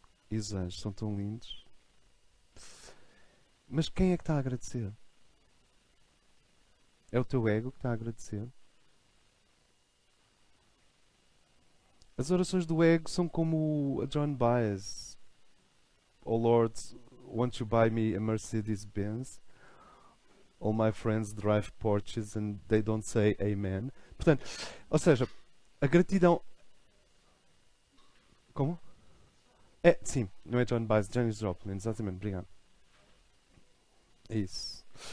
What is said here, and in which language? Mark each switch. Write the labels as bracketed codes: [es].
[pt] E os anjos são tão lindos. Mas quem é que está a agradecer? É o teu ego que está a agradecer? As orações do ego são como a John Baez. [en] Oh Lord, won't you buy me a Mercedes-Benz? All my friends drive Porsches and they don't say amen. [pt] Portanto, ou seja, a gratidão... Como? Sim, não é John Baez, Janis Joplin, exatamente, obrigado. É isso.